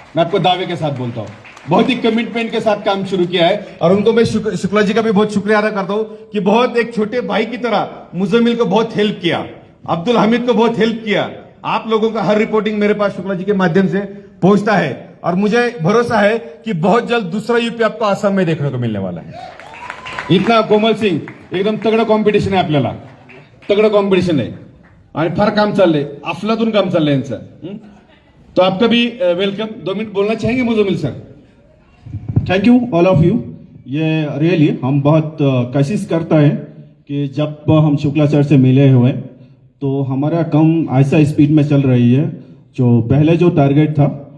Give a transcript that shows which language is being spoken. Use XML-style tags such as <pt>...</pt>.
<hi>मैं आपको दावे के साथ बोलता हूं, बहुत ही कमिटमेंट के साथ काम शुरू किया है और उनको मैं शुक्ला जी का भी बहुत शुक्रिया अदा करता हूं कि बहुत एक छोटे भाई की तरह मुजम्मिल को बहुत हेल्प किया, अब्दुल हमीद को बहुत हेल्प किया। आप लोगों का हर रिपोर्टिंग मेरे पास शुक्ला जी के माध्यम से पहुंचता है और मुझे भरोसा है कि बहुत जल्द दूसरा यूपी आपको आसाम में देखने को मिलने वाला है।</hi> <mr>इतना कोमल सिंह, एकदम तगड़ा कॉम्पिटिशन आहे आपल्याला, तगड़ा कॉम्पिटिशन आहे आणि फार काम चाललंय, अफलातून काम चाललंय यांचं।</mr> <hi>तो आपका भी वेलकम। 2 मिनट बोलना चाहेंगे Muzammil sir?</hi> <en>Thank you all of you.</en> <hi>ये रियली हम बहुत कोशिश करता है कि जब हम शुक्ला सर से मिले हुए तो हमारा काम ऐसा स्पीड में चल रही है। जो पहले जो टारगेट था</hi>